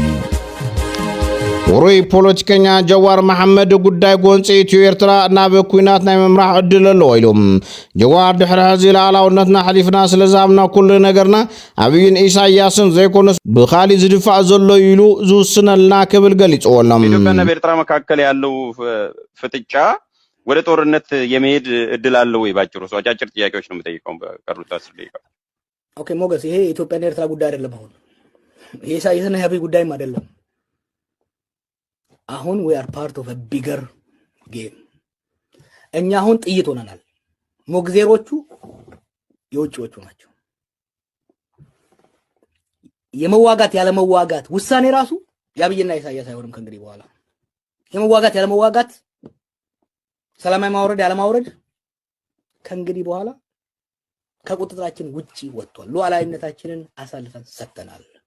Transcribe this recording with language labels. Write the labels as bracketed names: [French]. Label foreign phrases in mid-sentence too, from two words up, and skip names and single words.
[Tigrinya] ወሮይ ፖለቲከኛ ጀዋር መሐመድ ጉዳይ ጎንፂ ኢትዮ ኤርትራ ናብ ኩናት ናይ መምራሕ ዕድል ኣሎ ኢሎም ጀዋር ድሕሪ ሕዚ ላዕላውነትና ሓሊፍና ስለዛምና ኩሉ ነገርና ኣብይን ኢሳያስን ዘይኮነስ ብኻሊ ዝድፋዕ ዘሎ ኢሉ ዝውስነልና ክብል ገሊጽዎሎም [Amharic] ኢትዮጵያና ኤርትራ መካከል ያለው ፍጥጫ ወደ ጦርነት የመሄድ ዕድል አለ ወይ ባጭሩ ሰው አጫጭር ጥያቄዎች ነው የምጠይቀው በቀሩት 10 ደቂቃ ኦኬ ሞገስ ይሄ ኢትዮጵያና ኤርትራ ጉዳይ አይደለም አሁን ይሄ ኢሳያስና ያብይ ጉዳይም አይደለም አሁን [English] we are part of a bigger game [Amharic] እኛ አሁን ጥይት ሆነናል ሞግዜሮቹ የውጭዎቹ ናቸው የመዋጋት ያለ መዋጋት ውሳኔ ራሱ ያብይና ኢሳያስ አይሆንም ከእንግዲህ በኋላ የመዋጋት ያለ መዋጋት ሰላማዊ ማውረድ ያለ ማውረድ ከእንግዲህ በኋላ ከቁጥጥራችን ውጪ ወጥቷል ሉዓላዊነታችንን አሳልፈን ሰጥተናል